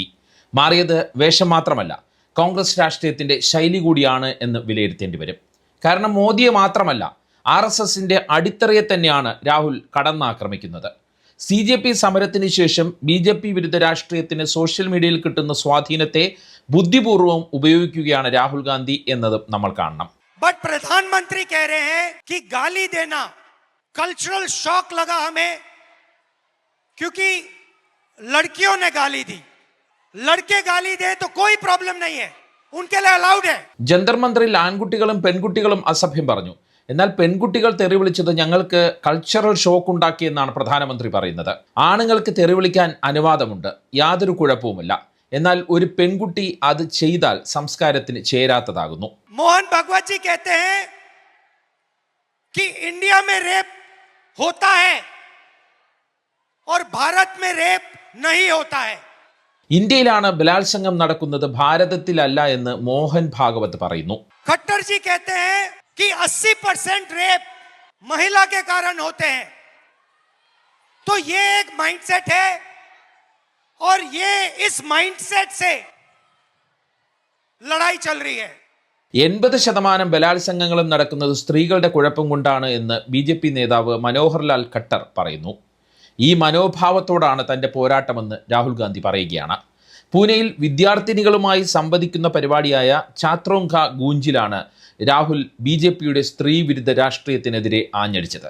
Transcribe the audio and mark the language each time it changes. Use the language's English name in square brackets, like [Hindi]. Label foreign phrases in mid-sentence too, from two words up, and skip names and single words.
[Malayalam] മാറിയത് വേഷം മാത്രമല്ല, കോൺഗ്രസ് രാഷ്ട്രീയത്തിന്റെ ശൈലി കൂടിയാണ് എന്ന് വിലയിരുത്തേണ്ടി വരും. കാരണം മോദിയെ മാത്രമല്ല, RSSന്റെ അടിത്തറയെ തന്നെയാണ് രാഹുൽ കടന്നാക്രമിക്കുന്നത്. CJP സമരത്തിന് ശേഷം BJP വിരുദ്ധ രാഷ്ട്രീയത്തിന് സോഷ്യൽ മീഡിയയിൽ കിട്ടുന്ന സ്വാധീനത്തെ ബുദ്ധിപൂർവ്വം ഉപയോഗിക്കുകയാണ് രാഹുൽ ഗാന്ധി എന്നതും നമ്മൾ കാണണം. [Hindi] बट प्रधानमंत्री कह रहे हैं कि गाली देना [English] cultural shock [Hindi] लगा हमें, क्योंकि लड़कियों ने गाली दी. लड़के गाली दे तो कोई प्रॉब्लम नहीं है, उनके लिए अलाउड है. [Malayalam] ജന്തർ മന്ദിറിൽ ആൺകുട്ടികളും പെൺകുട്ടികളും അസഭ്യം പറഞ്ഞു. എന്നാൽ പെൺകുട്ടികൾ തെറി വിളിച്ചത് ഞങ്ങൾക്ക് [English] cultural shock [Malayalam] ഉണ്ടാക്കിയെന്നാണ് പ്രധാനമന്ത്രി പറയുന്നത്. ആണുങ്ങൾക്ക് തെറി വിളിക്കാൻ അനുവാദമുണ്ട്, യാതൊരു കുഴപ്പവുമില്ല. എന്നാൽ ഒരു പെൺകുട്ടി അത് ചെയ്താൽ സംസ്കാരത്തിന് ചേരാത്തതാകുന്നു. [Hindi] मोहन भगवत जी कहते हैं कि इंडिया में रेप होता है और भारत में रेप नहीं होता है. [Malayalam] ഇന്ത്യയിലാണ് ബലാത്സംഗം നടക്കുന്നത്, ഭാരതത്തിലല്ല എന്ന് മോഹൻ ഭാഗവത് പറയുന്നു. [Hindi] खट्टर जी कहते हैं कि 80% रेप महिला के कारण होते हैं. तो ये एक माइंडसेट है और ये इस माइंडसेट से लड़ाई चल रही है. [Malayalam] 80% ബലാത്സംഗങ്ങളും നടക്കുന്നത് സ്ത്രീകളുടെ കുഴപ്പം കൊണ്ടാണ് എന്ന് BJP നേതാവ് മനോഹർ ലാൽ ഖട്ടർ പറയുന്നു. ഈ മനോഭാവത്തോടാണ് തൻ്റെ പോരാട്ടമെന്ന് രാഹുൽ ഗാന്ധി പറയുകയാണ്. പൂനെയിൽ വിദ്യാർത്ഥിനികളുമായി സംവദിക്കുന്ന പരിപാടിയായ ചാത്രോങ്ക ഗൂഞ്ചിലാണ് രാഹുൽ BJPയുടെ സ്ത്രീ വിരുദ്ധ രാഷ്ട്രീയത്തിനെതിരെ ആഞ്ഞടിച്ചത്.